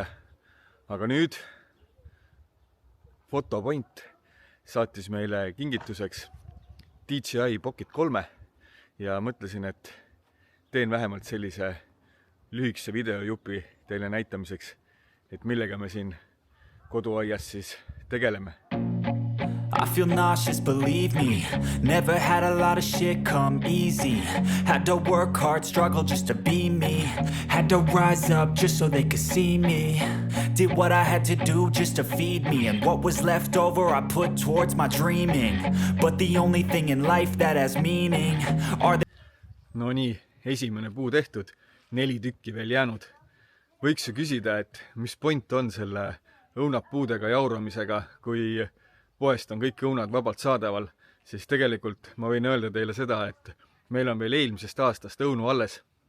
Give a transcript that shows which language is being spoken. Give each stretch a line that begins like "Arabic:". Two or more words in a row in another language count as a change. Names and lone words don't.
Estonian: Aga nüüd Fotopoint saatis meile kingituseks DJI Pocket 3 ja mõtlesin, et teen vähemalt sellise lühikese videojupi teile näitamiseks, et millega me siin koduaias siis tegeleme.
English: I feel nauseous, believe me. Never had a lot of shit come easy. Had to work hard, struggle just to be me. Had to rise up just so they could see me. Did what I had to do just to feed me. And what was left over I put towards my dreaming. But the only thing in life that has meaning are the...
Estonian: No nii, esimene puu tehtud, 4 tükki veel jäänud. Võiks ju küsida, et mis point on selle õunapuudega jauramisega, kui poest on kõik õunad vabalt saadaval, siis tegelikult ma võin öelda teile seda, et meil on veel eelmisest aastast õunu alles.